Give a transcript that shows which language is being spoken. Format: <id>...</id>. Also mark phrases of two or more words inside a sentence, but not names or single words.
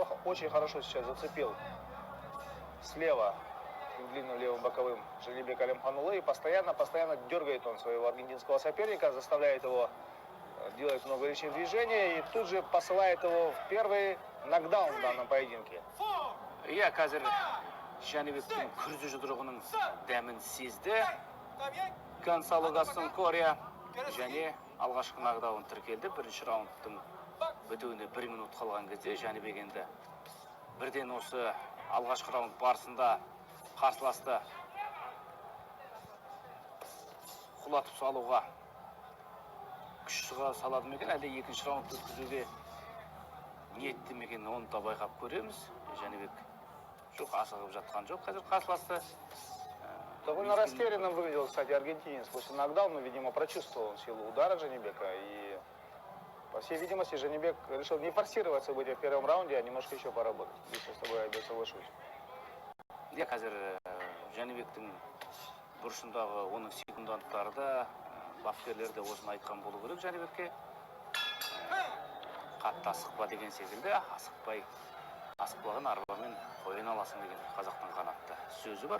<ru>Очень хорошо сейчас зацепил слева длинным левым боковым Жанибек Алимханұлы. И постоянно дергает он своего аргентинского соперника, заставляет его делает много лишних движений и тут же посылает его в первый нокдаун в данном поединке.</ru> <kk>Я қазір Жанибектің күрзі жұдырығының дәмін сезді. Гонсало Гастон Корея және алғашқы нокдаун тіркелді. Бірінші раундтың бітуіне 1 минут қалған кезде Жанибек енді бірден осы алғашқы раунд барысында қарсыласты құлатып салуға күш салады мекен, әлде екінші раунд өткізуге ниетті мекен, оны да байқап көреміз. Жанибек жоқ, асығып жатқан жоқ. Қазір қарсыласты.</kk> <ru>Довольно растерянным выглядел, кстати, аргентинец. После нокдауна, видимо, прочувствовал силу удара Жанибека. И, по всей видимости, Жанибек решил не форсировать события в первом раунде, а немножко еще поработать. Здесь я с тобой опять соглашусь.</ru> <kk>Я қазір Жанибектің бұрышындағы оның секунданттарда бапкерлер де осыны айтқан болу керек Жанибекке. Қатты асықпа деген секілді, асықпаған арбамен қойын аласың деген қазақтың қанатты сөзі бар.</kk>